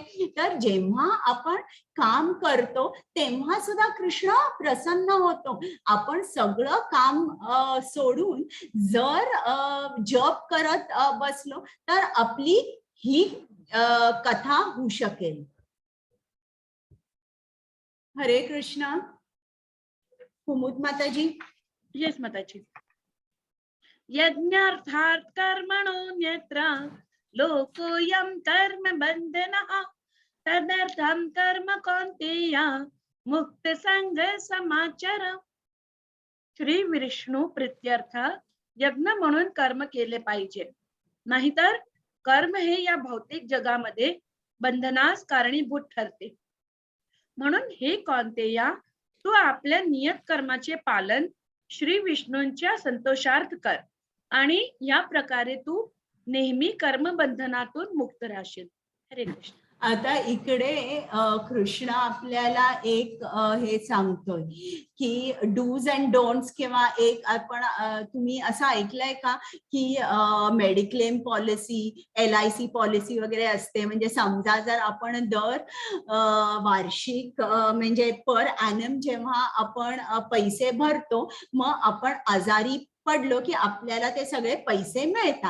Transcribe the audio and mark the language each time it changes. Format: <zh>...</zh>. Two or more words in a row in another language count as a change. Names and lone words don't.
<mr>तर जेव्हा आपण काम करतो तेव्हा सुद्धा कृष्ण प्रसन्न होतो. आपण सगळं काम सोडून जर जप करत बसलो तर आपली ही कथा होऊ शकेल. हरे कृष्ण. कुमुद माताजी. येस माताजी.</mr> <sa>यज्ञार्थात् कर्मणोऽन्यत्र लोकोऽयं कर्म बन्धनः तदर्थं कर्म कौन्तेय मुक्त संग समाचर.</sa> <mr>श्री विष्णू प्रीत्यर्थ यज्ञ म्हणून कर्म केले पाहिजे, नाहीतर कर्म हे या भौतिक जगामध्ये बंधनास कारणीभूत ठरते. म्हणून हे कौन्तेया, तू आपल्या नियत कर्माचे पालन श्री विष्णूंच्या संतोषार्थ कर आणि या प्रकारे तू नेहमी कर्मबंधनातून मुक्त राहशील. हरे कृष्ण. आता इकडे कृष्ण आपल्याला एक हे सांगतोय की</mr> <en>dos and don'ts,</en> <mr>किंवा एक आपण तुम्ही असं ऐकलंय का की</mr> <en>mediclaim policy,</en> <mr>LIC पॉलिसी वगैरे असते. म्हणजे समजा जर आपण दर वार्षिक म्हणजे</mr> <la>per annum</la> <mr>जेव्हा आपण पैसे भरतो, मग आपण आजारी पडलो की आपल्याला ते सगळे पैसे मिळतात.</mr>